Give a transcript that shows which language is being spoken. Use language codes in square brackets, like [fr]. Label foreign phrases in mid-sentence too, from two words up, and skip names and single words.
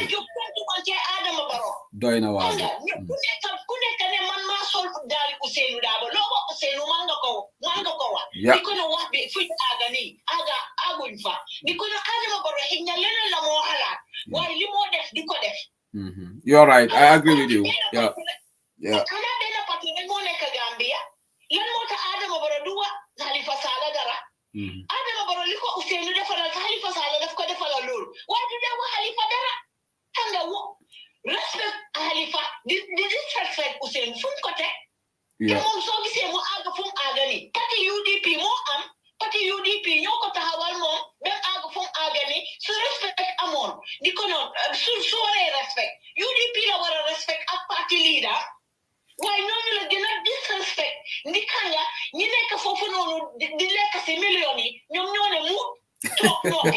[wo] Adama Barrow doy na waar ku nekk ne man maa sol daal Ousainou Darboe loo ko Ousainou man nga ko wax di ko ne wax bi fuñ aaga nii aaguñ fa di ko ne Adama Barrow xëy na leneen la moo xalaat waaye li moo def di ko def [en] you're right I agree with you [wo] xanaa benn parti rek moo nekk Gambia lan moo tax Adama Barrow du wax Halifa Sallah dara Adama Barrow li ko Ousainou defalal Halifa Sallah daf ko defalal loolu waaye du dee wax Halifa dara xam nga respect Halifa di disrespect Ousainou fu mu ko teg te moom soo gisee mu àgg fu mu àgg ni parti UDP moo am parti UDP ñoo ko taxawal moom même àgg fu mu àgg ni su respect amoon di ko noonu su waree respect UDP la war a respect ak parti leader waaye ñooñu la gën a disrespect ndi kanga ñi nekk foofu noonu di lekk si millions yi ñoom ñoo ne mu toog noppi